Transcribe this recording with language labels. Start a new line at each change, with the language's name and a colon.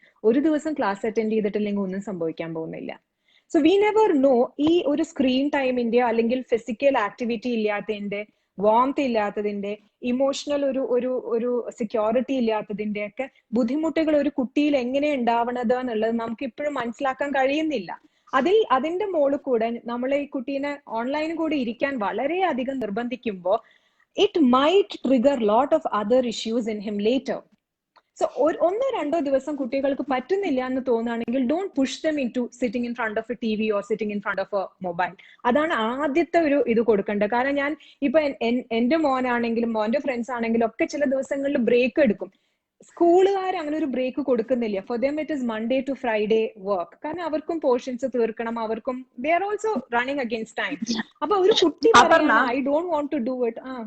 Malayalam: ഒരു ദിവസം class attend ചെയ്തിട്ടില്ലെങ്കിൽ ഒന്നും സംഭവിക്കാൻ പോകുന്നില്ല.
English: so we never know,
Malayalam: ഈ ഒരു സ്ക്രീൻ ടൈമിന്റെ അല്ലെങ്കിൽ ഫിസിക്കൽ ആക്ടിവിറ്റി ഇല്ലാത്തതിന്റെ, വാംത്ത് ഇല്ലാത്തതിന്റെ, ഇമോഷണൽ ഒരു സെക്യൂരിറ്റി ഇല്ലാത്തതിന്റെ ഒക്കെ ബുദ്ധിമുട്ടുകൾ ഒരു കുട്ടിയിൽ എങ്ങനെ ഉണ്ടാവണത് എന്നുള്ളത് നമുക്ക് ഇപ്പോഴും മനസ്സിലാക്കാൻ കഴിയുന്നില്ല. അതിന്റെ മുകളിൽ കൂടെ നമ്മളെ ഈ കുട്ടീനെ ഓൺലൈനിൽ കൂടെ ഇരിക്കാൻ വളരെയധികം നിർബന്ധിക്കുമ്പോൾ
English: it might trigger lot of other issues in him later. So
Malayalam: 1-2 ദിവസം കുട്ടികൾക്ക് പറ്റുന്നില്ല എന്ന് തോന്നുകയാണെങ്കിൽ
English: don't push them into sitting in front of a TV or sitting in front of a mobile.
Malayalam: അതാണ് ആദ്യത്തെ ഇത് കൊടുക്കേണ്ടത്. കാരണം ഞാൻ ഇപ്പൊ എന്റെ മോനാണെങ്കിലും മോന്റെ ഫ്രണ്ട്സ് ആണെങ്കിലും ഒക്കെ ചില ദിവസങ്ങളിൽ ബ്രേക്ക് എടുക്കും. സ്കൂളുകാർ അങ്ങനെ ഒരു ബ്രേക്ക് കൊടുക്കുന്നില്ല.
English: For them it is Monday to Friday work.
Malayalam: കാരണം അവർക്കും പോർഷൻസ് തീർക്കണം, അവർക്കും
English: They are also running against time.
Malayalam: അപ്പൊ ഒരു കുട്ടി പറയുന്നത്
English: I don't want to do it.